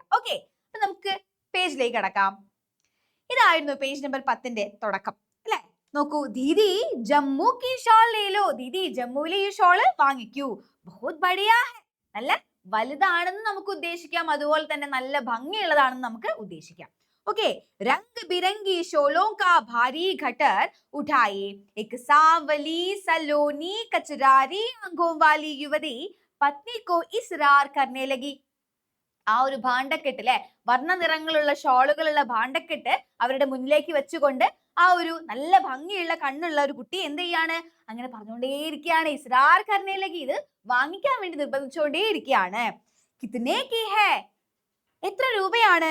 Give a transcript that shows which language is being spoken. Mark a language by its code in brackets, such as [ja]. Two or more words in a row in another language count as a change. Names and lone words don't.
[ml] ഓക്കെ, അപ്പൊ നമുക്ക് പേജിലേക്ക് കടക്കാം. ഇതായിരുന്നു പേജ് നമ്പർ 10ന്റെ തുടക്കം അല്ലെ. നോക്കൂ, [hi] दीदी जम्मू की शॉल ले लो, [ml] ദീദി ജമ്മുവിലെ ഈ ഷോള് വാങ്ങിക്കൂ, [hi] बहुत बढ़िया है, [ml] നല്ല വലുതാണെന്ന് നമുക്ക് ഉദ്ദേശിക്കാം, അതുപോലെ തന്നെ നല്ല ഭംഗിയുള്ളതാണെന്ന് നമുക്ക് ഉദ്ദേശിക്കാം. [hi] ओके, रंग बिरंगी शोलों का भारी घटर उठाए एक सांवली सलोनी कचरारी आंखों वाली युवती पत्नी को इसरार करने लगी. [ml] ആ ഒരു ഭാണ്ഡക്കെട്ട് അല്ലെ, വർണ്ണ നിറങ്ങളുള്ള ഷോളുകളുള്ള ഭാണ്ഡക്കെട്ട് അവരുടെ മുന്നിലേക്ക് വെച്ചുകൊണ്ട് ആ ഒരു നല്ല ഭംഗിയുള്ള കണ്ണുള്ള ഒരു കുട്ടി എന്ത് ചെയ്യാണ്, അങ്ങനെ പറഞ്ഞുകൊണ്ടേയിരിക്കുകയാണ്. ഇസ്രാർ കർണയിലേക്ക്, ഇത് വാങ്ങിക്കാൻ വേണ്ടി നിർബന്ധിച്ചുകൊണ്ടേയിരിക്കുകയാണ്. [hi] कितने की है, [ml] എത്ര രൂപയാണ്?